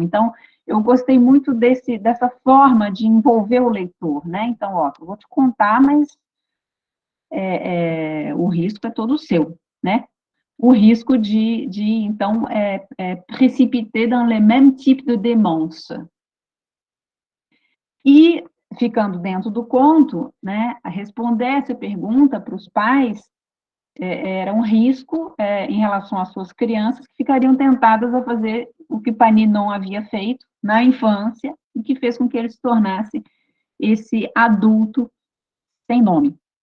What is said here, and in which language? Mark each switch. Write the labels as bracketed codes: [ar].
[pt] Então, eu gostei muito dessa forma de envolver o leitor, né? Então, ó, eu vou te contar, mas o risco é todo seu, né? O risco então, [fr] précipiter dans le même type de démence. E [pt] ficando dentro do conto, né, responder essa pergunta para os pais era um risco em relação às suas crianças, que ficariam tentadas a fazer o que Paninon havia feito na infância, e que fez com que ele se tornasse esse adulto sem nome.